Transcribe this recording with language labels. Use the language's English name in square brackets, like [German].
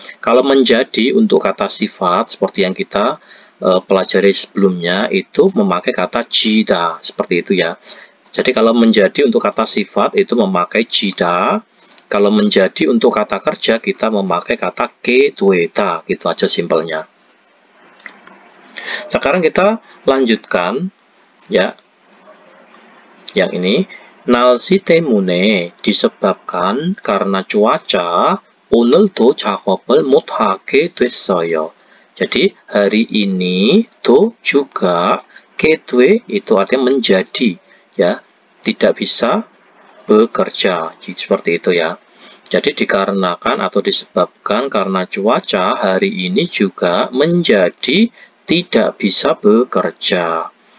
[Indonesian] Kalau menjadi untuk kata sifat seperti yang kita pelajari sebelumnya itu memakai kata jida, seperti itu ya. Jadi kalau menjadi untuk kata sifat itu memakai jida. Kalau menjadi untuk kata kerja kita memakai kata kedweta, gitu aja simpelnya. Sekarang kita lanjutkan ya. Yang ini, [Korean] 날씨 때문에 [Indonesian] disebabkan karena cuaca [Korean] 오늘도 작업을 못하게 됐어요. [Indonesian] Jadi hari ini tuh juga kedwe itu artinya menjadi ya, tidak bisa bekerja. Jadi, seperti itu ya. Jadi dikarenakan atau disebabkan karena cuaca hari ini juga menjadi tidak bisa bekerja.